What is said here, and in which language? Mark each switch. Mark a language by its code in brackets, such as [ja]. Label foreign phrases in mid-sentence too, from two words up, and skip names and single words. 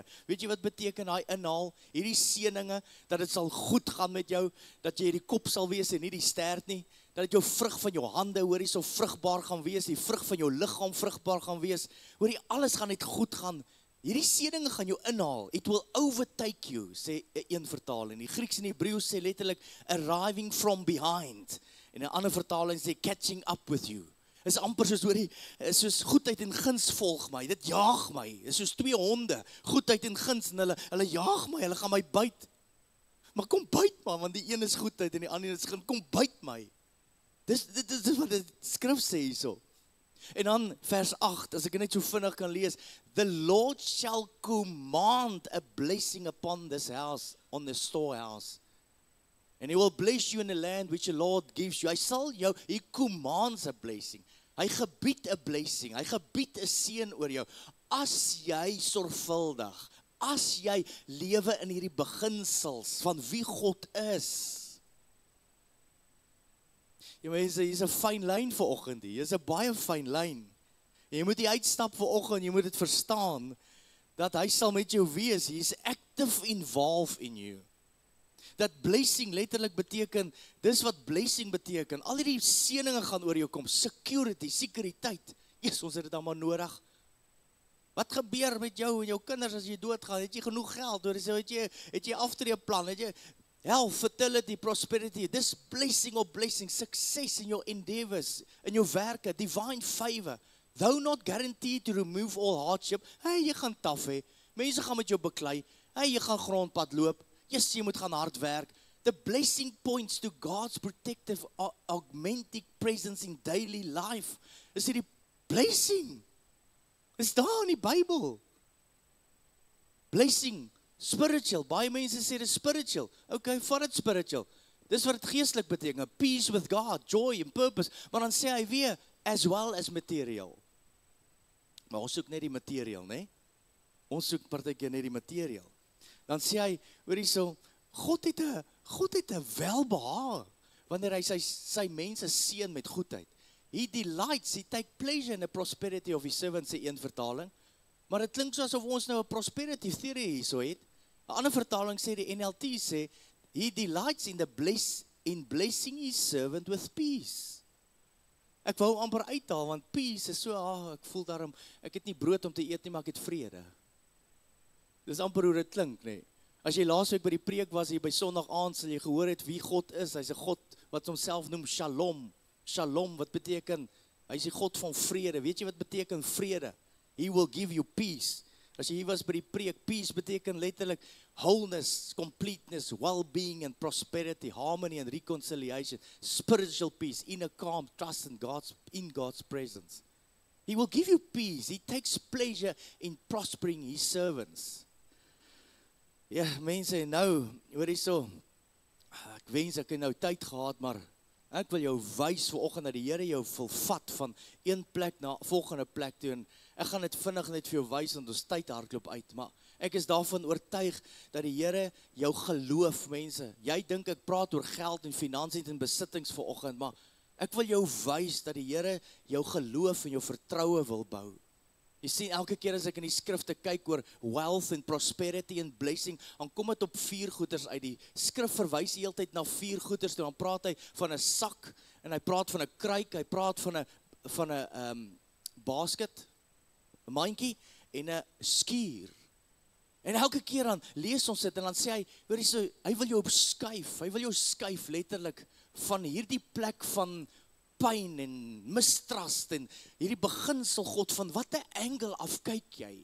[af] Weet jy wat beteken daai inhaal? Hierdie seëninge, dat dit sal goed gaan met jou, dat jy die kop sal wees en nie die stert nie, dat dit jou vrug van jou hande, hoorie, so vrugbaar gaan wees, die vrug van jou liggaam vrugbaar gaan wees, hoorie, alles gaan net goed gaan. Hierdie seëninge gaan jou inhaal. [en] It will overtake you, [af] sê een vertaling. Die Grieks en Hebreëus sê letterlik [en] arriving from behind. [af] En 'n ander vertaling sê [en] catching up with you. [af] Is amper soos hoorie, soos goedheid en guns volg my. Dit jaag my. Is soos twee honde, goedheid en guns, en hulle jaag my, hulle gaan my byt. Maar kom byt maar, want die een is goedheid en die ander is guns. Kom byt my. Dis wat die skrif sê hierso. En dan vers 8, as ek net so vinnig kan lees, [en] the Lord shall command a blessing upon this house, on the storehouse. And he will bless you in the land which the Lord gives you. He commands a blessing. [af] Hy gebied 'n blessing, hy gebied 'n seën oor jou. As jy sorgvuldig, as jy lewe in hierdie beginsels van wie God is. Jy mense, hier's 'n fyn lyn vanoggend hier. Hier's 'n baie fyn lyn. Jy moet die uitstap vanoggend, jy moet dit verstaan dat hy sal met jou wees. [en] He's active involved in you. [af] Dat blessing letterlik beteken, dis wat blessing beteken. Al hierdie seëninge gaan oor jou kom. Security, sekuriteit. Ons het dit dan maar nodig. Wat gebeur met jou en jou kinders as jy doodgaan? Het jy genoeg geld? Het jy aftreeplan? Het jy [en] health, fertility, prosperity, this blessing of blessing, success in your endeavors, [af] in jou werke, [en] divine favor, though not guaranteed to remove all hardship. [af] Jy gaan taaf hê, mense gaan met jou beklei, jy gaan grondpad loop, jy moet gaan hard werk. [en] The blessing points to God's protective, augmenting presence in daily life. [af] Is hierdie blessing, is daar in die Bybel. [en] Blessing, spiritual, [af] baie mense sê dit spiritual. Okay, vat dit spiritual. Dis wat dit geestelik beteken. [en] Peace with God, joy and purpose. [af] Maar dan sê hy weer, [en] as well as material. [af] Maar ons soek net die material, né? Ons soek partykeer net die material. Dan sê hy, hoor hierso, God het 'n welbehae wanneer hy sy mense seën met goedheid. [en] He delights, he take pleasure in the prosperity of his servants, [af] sê een vertaling. Maar dit klink so asof ons nou 'n [en] prosperity theory [af] hierso het. 'n Ander vertaling sê, die NLT sê, [en] he delights in blessing his servant with peace. [af] Ek wou amper uithaal, want peace is so, ek voel daarom, ek het nie brood om te eet nie, maar ek het vrede. Dis amper hoe dit klink, nee. As jy laasweek by die preek was, hier by Sondag aand, sal jy gehoor het wie God is. Hy's 'n God wat homself noem Shalom. Shalom, wat beteken, hy's die God van vrede. Weet jy wat beteken vrede? [en] He will give you peace. [af] As jy hier was by die preek, [en] peace [af] beteken letterlik [en] wholeness, completeness, well-being and prosperity, harmony and reconciliation, spiritual peace, inner calm, trust in God's presence. He will give you peace. He takes pleasure in prospering his servants. [af] Ja, mense, nou, hoor hierso, ek wens ek het nou tyd gehad, maar ek wil jou wys vanoggend dat die Here jou wil vat van een plek na volgende plek toe, en ek gaan dit vinnig net vir jou wys, want ons tyd hardloop uit, maar ek is daarvan oortuig dat die Here jou geloof, mense, jy dink ek praat oor geld en finansies en besittings vanoggend, maar Ek wil jou wys dat die Here jou geloof en jou vertroue wil bou. Jy sien, elke keer as ek in die skrifte kyk oor [en] wealth and prosperity and blessing, [af] dan kom dit op 4 goeders uit. Die skrif verwys die hele tyd na 4 goeders, dan praat hy van 'n sak, en hy praat van 'n kruik, hy praat van 'n basket, 'n mandjie, en 'n skuur. En elke keer dan lees ons dit, en dan sê hy, hoor jy, hy wil jou skuif, hy wil jou skuif letterlik, van hierdie plek van pyn en mistrust en hierdie beginsel God van watter angle af kyk jy?